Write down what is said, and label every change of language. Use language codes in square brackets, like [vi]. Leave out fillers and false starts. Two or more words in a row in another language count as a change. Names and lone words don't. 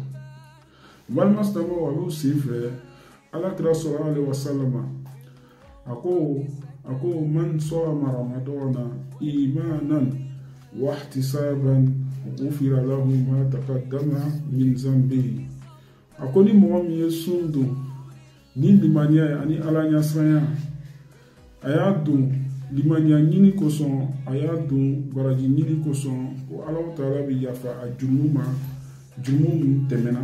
[bm] Balima silamɛw a b'u sen fɛ Alakira [ar] صلى الله عليه وسلم [bm] a ko [ar] من صام رمضان إيمانا واحتسابا غفر له ما تقدم من ذنبه. [bm] A ko ni mɔgɔ min ye sun don ni limaniya ye ani ala ɲɛsiranya a y'a don limaniya ɲini kosɔn a y'a don baraji ɲini kosɔn ko Ala Ta'ala bɛ yafa a jurumu ma jurumu min tɛmɛna.